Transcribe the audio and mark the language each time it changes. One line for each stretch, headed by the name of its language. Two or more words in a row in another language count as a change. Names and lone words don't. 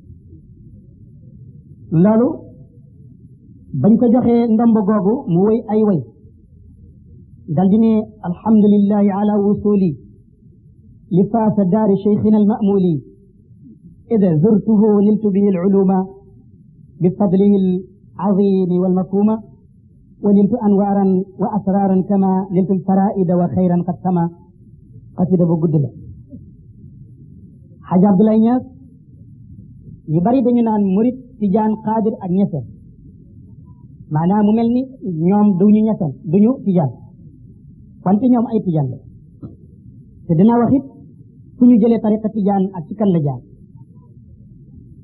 Wolof: loolu bañ ko joxee ndomb googu mu woy ay way dal di
Arabic: ne الحمد لله على الوصول لفاس دار شيخنا المأمول إذا زرته نلت به العلوم بفضله العظيم والمفهوما ونلت أنوارا وأسرارا كما نلت الفرائد وخيرا قد سما قصيدة
Wolof: bu gudd la
Arabic: Haji Abdoulaye Niass yu
Wolof: bari dañu naan murit tijaan xaadir ak ñeseen maanaam mu mel ni ñoom duñu ñeseen duñu tijaan wante ñoom ay tijaan la te dina wax it fu ñu jëlee tariqa tijaan ak ci kan la jaar ci